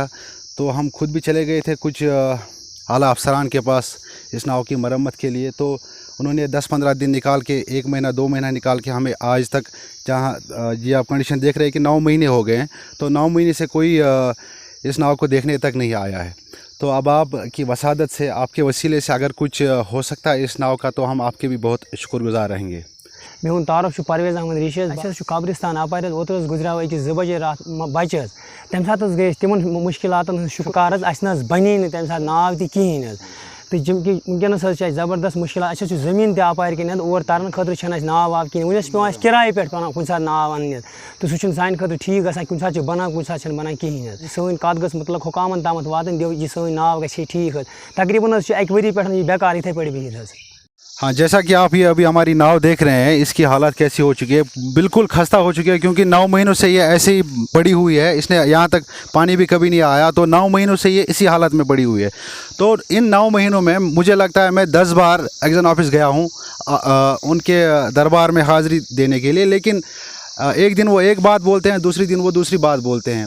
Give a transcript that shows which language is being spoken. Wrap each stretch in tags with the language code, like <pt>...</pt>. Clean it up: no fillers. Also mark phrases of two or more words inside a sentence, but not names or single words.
<ur>تو ہم خود بھی چلے گئے تھے کچھ اعلیٰ افسران کے پاس اس ناؤ کی مرمت کے لیے، تو انہوں نے 10-15 دن نکال کے، 1 مہینہ 2 مہینہ نکال کے ہمیں آج تک، جہاں یہ آپ کنڈیشن دیکھ رہے ہیں کہ 9 مہینے ہو گئے ہیں، تو 9 مہینے سے کوئی اس ناؤ کو دیکھنے تک نہیں آیا ہے۔ تو اب آپ کی وسادت سے، آپ کے وسیلے سے اگر کچھ ہو سکتا ہے اس ناؤ کا، تو ہم آپ کے بھی بہت شکر گزار رہیں گے۔</ur> <ks>میون تعارف پرویز احمد ریشی۔ اَسہِ قبرستان اپار اوتر گزریو أکِس 2 بجے رات بچہ تمہِ ساتہٕ گٔے أسۍ تِمن مُشکِلاتن ہٕنٛز شکار اَسہِ نہ بنے نہٕ تمہِ ساتہٕ ناو تہِ کِہیٖنۍ تہٕ وٕنکیٚنس چھِ اَسہِ زبردست مُشکِلات۔ اَسہِ چھُ زٔمیٖن تہِ اپارِ کِنۍ اور ترنہٕ خٲطرٕ چھنہٕ اَسہِ ناو واو کِہیٖنۍ۔ وۄنۍ چھِ پیٚوان اَسہِ کِراے پٮ۪ٹھ کُنہِ ساتہٕ ناو اَننہِ، تہٕ سُہ چھُنہٕ سانہِ خٲطرٕ ٹھیٖک گژھان۔ کُنہِ ساتہٕ چھِ بنان، کُنہِ ساتہٕ چھنہٕ بنان کِہیٖنۍ حظ۔ سٲنۍ کتھ گٔژھ مطلق حُکامن تامَتھ واتٕنۍ، یہِ سٲنۍ ناو گژھِ ہے ٹھیٖک حظ۔ تقریٖباً حظ چھُ 1 ؤری پٮ۪ٹھ یہِ بیکار یِتھَے پٲٹھۍ بِہِتھ حظ۔</ks> <ur>ہاں، جیسا کہ آپ یہ ابھی ہماری ناؤ دیکھ رہے ہیں، اس کی حالت کیسی ہو چکی ہے، بالکل خستہ ہو چکی ہے، کیونکہ 9 مہینوں سے یہ ایسے ہی پڑی ہوئی ہے۔ اس نے یہاں تک پانی بھی کبھی نہیں آیا، تو 9 مہینوں سے یہ اسی حالت میں پڑی ہوئی ہے۔ تو ان 9 مہینوں میں مجھے لگتا ہے میں 10 بار</ur> <en>XEN office</en> <ur>گیا ہوں ان کے دربار میں حاضری دینے کے لیے، لیکن ایک دن وہ ایک بات بولتے ہیں، دوسری دن وہ دوسری بات بولتے ہیں۔</ur>